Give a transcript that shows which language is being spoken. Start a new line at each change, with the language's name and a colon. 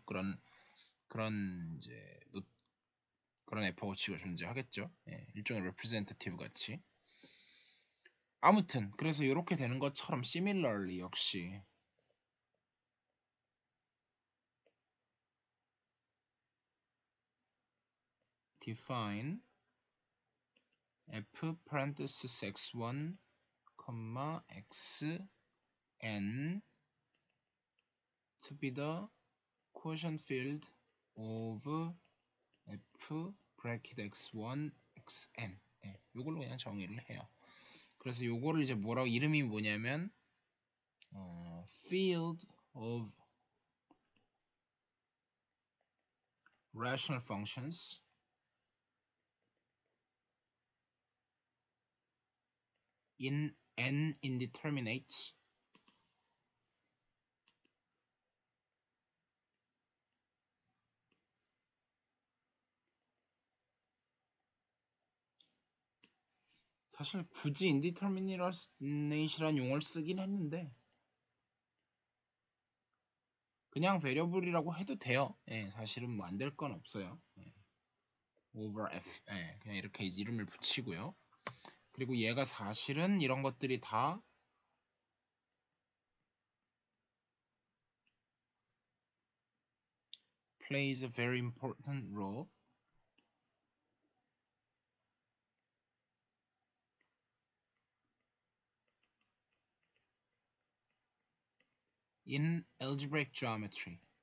Korean: 그런 이제 그런 f하고 g가 존재하겠죠. 일종의 representative 같이. 아무튼 그래서 이렇게 되는 것처럼
English: similarly 역시 define f parenthesis x1, xn to be the quotient field of f bracket x1, xn.
Korean: 이걸로 그냥 정의를 해요. 그래서 요거를 이제 뭐라고 이름이 뭐냐면
English: field of rational functions in n indeterminates
Korean: 사실 굳이 indeterminate이란 용어를 쓰긴 했는데 그냥 variable이라고 해도 돼요. 사실은 뭐 안 될 건 없어요.
English: over f
Korean: 그냥 이렇게 이름을 붙이고요. 그리고 얘가 사실은 이런 것들이 다
English: plays a very important role in algebraic geometry.